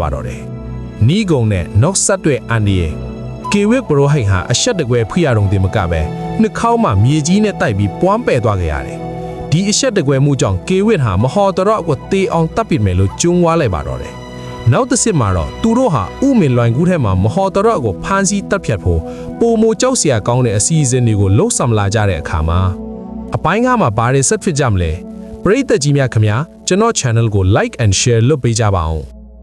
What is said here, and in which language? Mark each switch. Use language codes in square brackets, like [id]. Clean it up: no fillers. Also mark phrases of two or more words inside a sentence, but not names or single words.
[my] တော့တယ်နီးကုံနဲ့နောက်ဆက်တွဲအန်ဒီရဲ့ကေဝစ်ဘရိုဟိတ်ဟာအဆက်တကွဲဖိရတော်တင်မကပဲနှစ်ခေါက်မှမြေကြီးနဲ့တိုက်ပြီးပွမ်းပယ်သွားခဲ့ရတယ်ဒီအဆက်တကွဲမှုကြောင့်ကေဝစ်ဟာမဟော်တရကိုတေအောင်တပ်ပစ်မယ်လို့ကျုံးဝါလိုက်ပါတော့တယ်နောက်တစ်စစ်မှာတော့သူတို့ဟာဥမင်လွိုင်ကူးထဲမှာမဟော်တရကိုဖမ်းဆီးတပ်ဖြတ်ဖို့ပုံမိုကြောက်စရာကောင်းတဲ့အစီအစဉ်တွေကိုလှုပ်ဆောင်လာကြတဲ့အခါမှာအပိုင်းကမှာဘာတွေဆက်ဖြစ်ကြမလဲပရိသတ်ကြီးများခင်ဗျာကျွန်တော် channel ကို [en] like and share [my] လုပ်ပေးကြပါအောင်